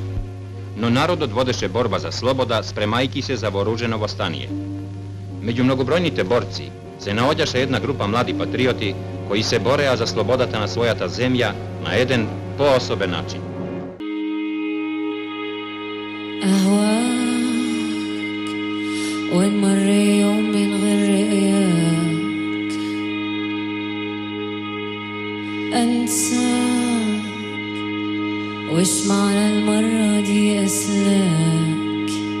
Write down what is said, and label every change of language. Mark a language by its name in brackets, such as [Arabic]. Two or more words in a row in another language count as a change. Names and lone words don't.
[Macedonian] Но народот водеше борба за слобода, спремајки се за вооружено востание. Меѓу многобројните борци се наоѓаше една група млади патриоти кои се бореа за слободата на својата земја на еден поособен начин. [Arabic] وين مر يوم من غير رؤياك أنساك وش معنى المرة دي أسلاك